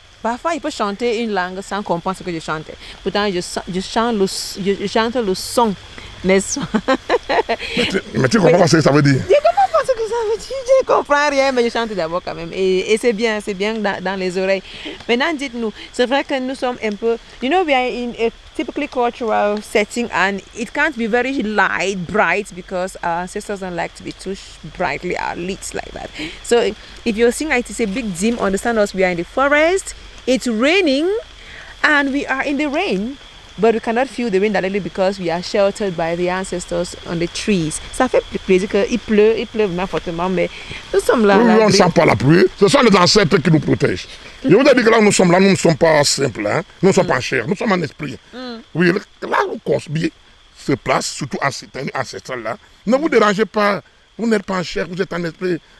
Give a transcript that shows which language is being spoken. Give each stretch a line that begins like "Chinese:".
French: Parfois, il peut chanter une langue sans comprendre ce que je chante. Pourtant, je chante le son, n'est-ce pas? Mais tu comprends pas ce que ça veut dire? Je comprends pas ce que ça veut dire. Je comprends rien, mais je chante d'abord quand même. Et c'est bien dans les oreilles. Maintenant, dites-nous, c'est vrai que nous sommes un peu...
English: we are in a typically cultural setting, and it can't be very bright, because our ancestors don't like to be too brightly lit like that. So if you're seeing it's a big dim, understand us, we are in the forest, it's raining, and we are in the rain, but we cannot feel the rain directly because we are sheltered by the ancestors on the trees.
French: Ça fait plaisir qu'il pleut vraiment fortement, mais nous sommes là. Oui, on ne sent pas la pluie. Ce sont les ancêtres qui nous protègent. Je vous ai dit que là où nous sommes là, nous ne sommes pas simples, hein? Nous ne sommes pas en chair, nous sommes en esprit. Oui, là où Cosby se place, surtout en cette année ancestrale là, ne vous dérangez pas, vous n'êtes pas en chair, vous êtes en esprit.